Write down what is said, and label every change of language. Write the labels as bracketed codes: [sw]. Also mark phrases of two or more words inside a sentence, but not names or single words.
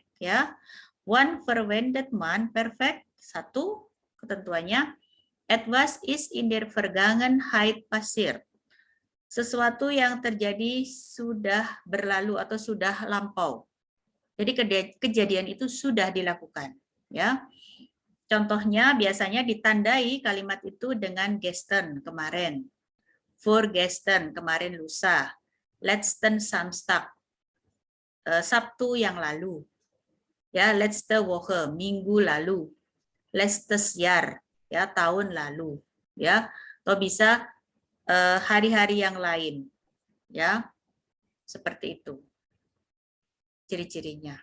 [id] Ya, [de] one verwendet man perfect. [id] Satu, ketentuannya, [de] etwas ist in der Vergangenheit passiert. [id] Sesuatu yang terjadi sudah berlalu atau sudah lampau. Jadi kejadian itu sudah dilakukan. Ya, contohnya biasanya ditandai kalimat itu dengan gestern kemarin, vorgestern kemarin lusa, [de] letzten Samstag [id] Sabtu yang lalu, ya [de] letzte Woche [id] minggu lalu, [de] letztes Jahr [id] ya tahun lalu, ya atau bisa hari-hari yang lain, ya seperti itu ciri-cirinya.